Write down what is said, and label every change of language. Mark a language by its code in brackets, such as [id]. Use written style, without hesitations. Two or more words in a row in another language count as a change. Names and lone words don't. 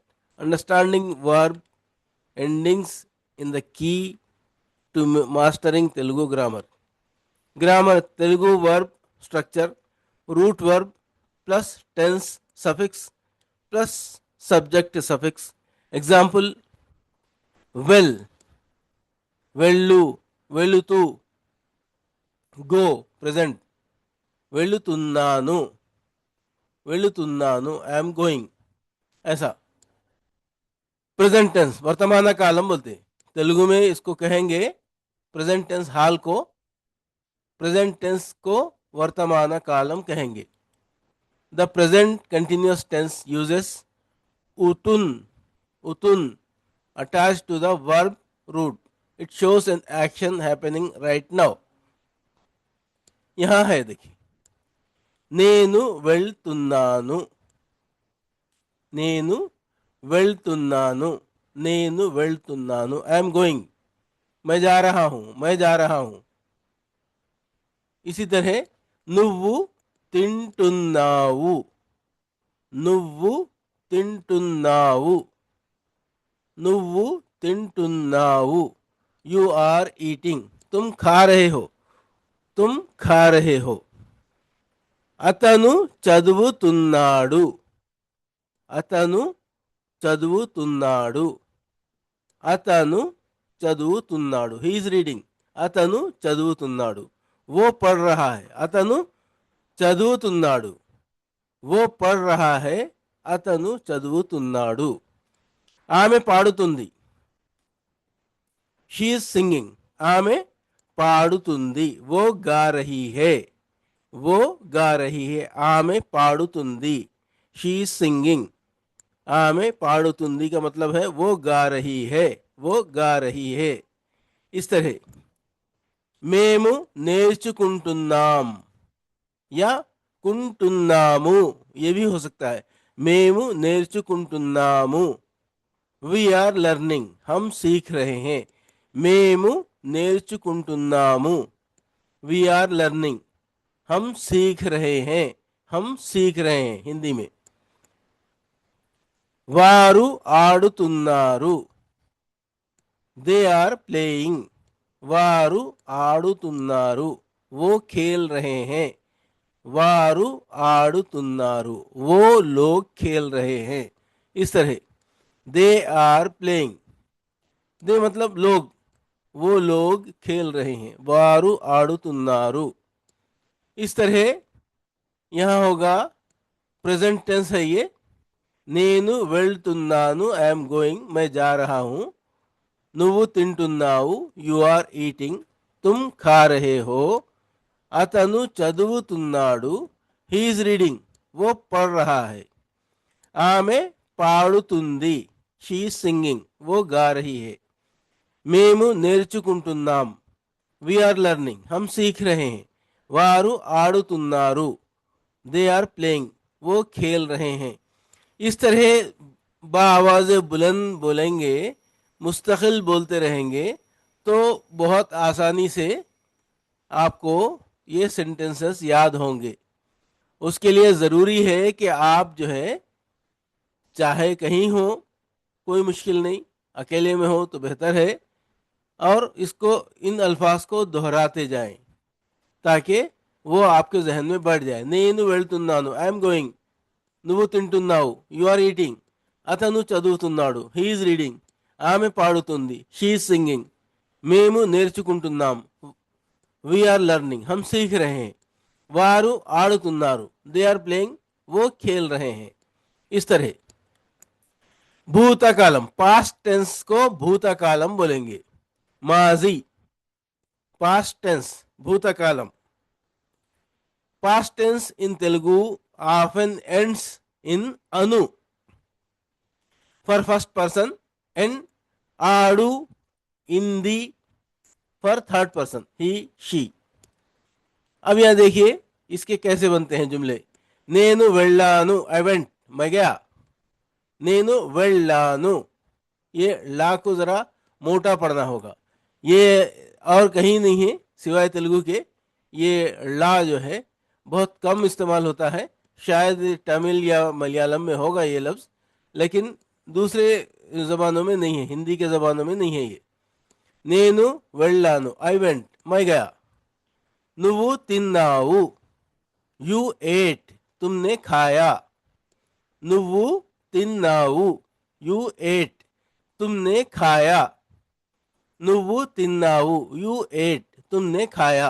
[en] Understanding verb endings in the key to mastering Telugu grammar. Grammar: Telugu verb structure, root verb plus tense suffix plus subject suffix. Example: well, [te] వెళ్ళు, వెళుతూ, [en] go present, [te] వెళుతున్నాను, వెళుతున్నాను, [en] I'm going, [hi] ऐसा। [en] present tense [te] వర్తమాన కాలం [hi] बोलते हैं, तेलुगु में इसको कहेंगे [en] present tense [hi] हाल को, [en] present tense [hi] को [te] వర్తమాన కాలం [hi] कहेंगे। [en] The present continuous tense uses utun, utun attach to the verb root. It shows an action happening right now. [hi] यहां है देखिए, [te] నేను వెళ్తున్నాను, నేను వెళ్తున్నాను, నేను వెళ్తున్నాను, [en] I am going, [hi] मैं जा रहा हूं, मैं जा रहा हूं। इसी तरह [te] నువ్వు తింటున్నావు, నువ్వు తింటున్నావు, నువ్వు తింటున్నావు, [en] You are eating, [hi] तुम खा रहे हो, तुम खा रहे हो। [te] అతను చదువుతున్నాడు, అతను చదువుతున్నాడు, అతను చదువుతున్నాడు, [en] he is reading, [te] అతను చదువుతున్నాడు। [hi] वो पढ़ रहा है, [te] అతను చదువుతున్నాడు, [hi] वो पढ़ रहा है, [te] అతను చదువుతున్నాడు। ఆమె పాడుతుంది, [en] she is singing, [te] ఆమె పాడుతుంది, [hi] वो गा रही है, वो गा रही है, [te] ఆమె పాడుతుంది, [en] She is singing, [te] ఆమె పాడుతుంది [hi] का मतलब है वो गा रही है, वो गा रही है। इस तरह [te] మేము నేర్చుకుంటున్నాం [hi] या కుంటున్నాము, ये भी हो सकता है। [te] మేము నేర్చుకుంటున్నాము, [en] We are learning, [hi] हम सीख रहे हैं। [te] మేము నేర్చుకుంటున్నాము, [en] We are learning, [hi] हम सीख रहे हैं, हम सीख रहे हैं हिंदी में। [te] వారు ఆడుతున్నారు, [en] they are playing, [te] వారు ఆడుతున్నారు, [hi] वो खेल रहे हैं, [te] వారు ఆడుతున్నారు, [hi] वो लोग खेल रहे हैं। इस तरह [en] they are playing, [hi] दे मतलब लोग, वो लोग खेल रहे हैं, [te] వారు ఆడుతున్నారు। [hi] इस तरह यहाँ होगा [en] present tense [hi] है ये, [te] నేను వెళ్తున్నాను, [en] I'm going, [hi] मैं जा रहा हूँ। [te] నువ్వు తింటున్నావు, [en] You are eating, [hi] तुम खा रहे हो, [te] అతను చదువుతున్నాడు, [en] He is reading, [hi] वो पढ़ रहा है। [te] ఆమె పాడుతుంది, [en] She is singing, [hi] वो गा रही है। [te] మేము నేర్చుకుంటున్నాం, [en] We are learning, [hi] हम सीख रहे हैं। [te] వారు ఆడుతున్నారు, [en] they are playing, [hi] वो खेल रहे हैं। इस तरह बाआवाज़ बुलंद बोलेंगे, मुस्तकिल बोलते रहेंगे, तो बहुत आसानी से आपको ये सेंटेंसेस याद होंगे। उसके लिए ज़रूरी है कि आप जो है, चाहे कहीं हो कोई मुश्किल नहीं, अकेले में हो तो बेहतर है, और इसको इन अल्फाज को दोहराते जाएं ताकि वो आपके जहन में बढ़ जाए। [te] నేను వెళ్తున్నాను, [en] I'm going, [te] నువ్వు తింటున్నావు, [en] you are eating, [te] అతను చదువుతున్నాడు, [en] he is reading, [te] ఆమె పాడుతుంది, [en] she is singing, [te] మేము నేర్చుకుంటున్నాం, [en] We are learning, [hi] हम सीख रहे हैं। [te] వారు ఆడుతున్నారు, [en] They are playing, [hi] वो खेल रहे हैं। इस तरह भूतकालम, [en] past tense [hi] को भूतकालम बोलेंगे, माजी [en] past tense [hi] भूतकालम। [en] past tense in Telugu often ends in anu for first person and adu in the for third person, he she। [hi] अब यहाँ देखिए इसके कैसे बनते हैं जुमले। [te] నేను వెళ్ళాను, [en] I went, [hi] मैं गया, [te] నేను వెళ్ళాను, [hi] ये ला को जरा मोटा पढ़ना होगा, ये और कहीं नहीं है सिवाय तेलुगु के। ये ला जो है बहुत कम इस्तेमाल होता है, शायद तमिल या मलयालम में होगा ये लफ्ज़, लेकिन दूसरे ज़बानों में नहीं है, हिंदी के ज़बानों में नहीं है ये। [te] నేను వెళ్ళాను, [en] I went, [hi] मैं गया। [te] నువ్వు తిన్నావు, [en] you ate, [hi] तुमने खाया। [te] నువ్వు తిన్నావు, [en] you ate, [hi] तुमने खाया। [te] నువ్వు తిన్నావు, [en] you ate, [hi] तुमने खाया।